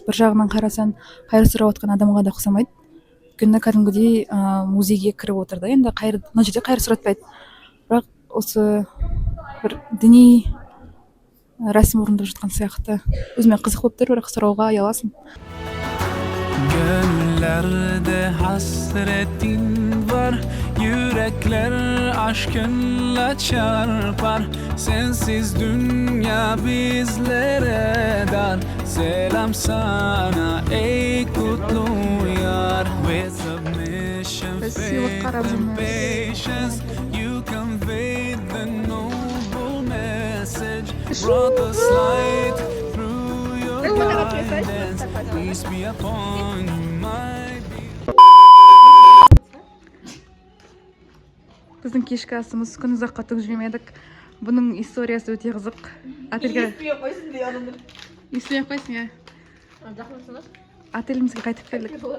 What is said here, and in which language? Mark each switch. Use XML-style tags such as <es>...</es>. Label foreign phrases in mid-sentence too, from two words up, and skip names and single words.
<kk>Бір жағынан қарасаң, қайыр сұрап жатқан адамға да ұқсамайды. Өйткені кәдімгідей музейге кіріп отырды. Енді мына жерде қайыр сұратпайды. Бірақ осы бір діни рәсім орындап жатқан сияқты. Өзіме қызық болып тұр, бірақ сұрауға ұяласың.</kk> <tr>Gönüllerde hasretin var. Yürekler aşkınla çarpar. Sensiz dünya bizlere dar. Selam sana ey kutlu yar.</tr> <en>With submission, faith and patience, you conveyed the noble message. Brought us light through your guidance. Peace be upon you, my</en> <kk>Біздің кешкі асымыз күн ұзаққа тығып жүрмедік. Бұның историясы өте қызық. Отельге еспей қойсын, иә. Отелімізге қайтып келдік.</kk>